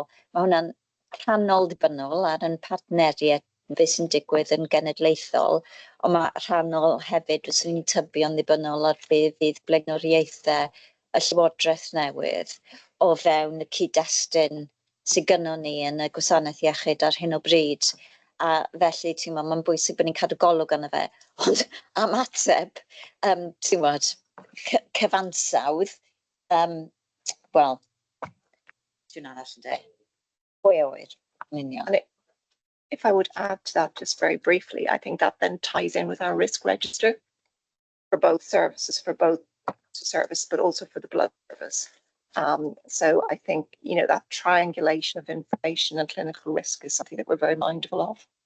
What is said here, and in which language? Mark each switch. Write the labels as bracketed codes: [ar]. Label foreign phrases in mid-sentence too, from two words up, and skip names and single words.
[cy] Mae hwnna'n rhannol ddibynnol ar yn partneriaeth beth sy'n digwydd yn genedlaethol, ond mae rhannol hefyd fyswn ni'n tybio'n ddibynnol ar be fydd blaenoriaethau y Llywodraeth newydd o fewn y cyd-destun sydd gynnon ni yn y gwasanaeth iechyd ar hyn o bryd. A felly, ti'n meddwl, mae'n bwysig bod ni'n cadw golwg arno fe. Ond am ateb, ti'n meddwl, cyfansawdd, wel, dwi'n arall yn dweud. Pwy a wyr, yn union. [en] And if I would add to that just very briefly, I think that then ties in with our risk register for both services, for both service, but also for the blood service. So I think, you know, that triangulation of information and clinical risk is something that we're very mindful of.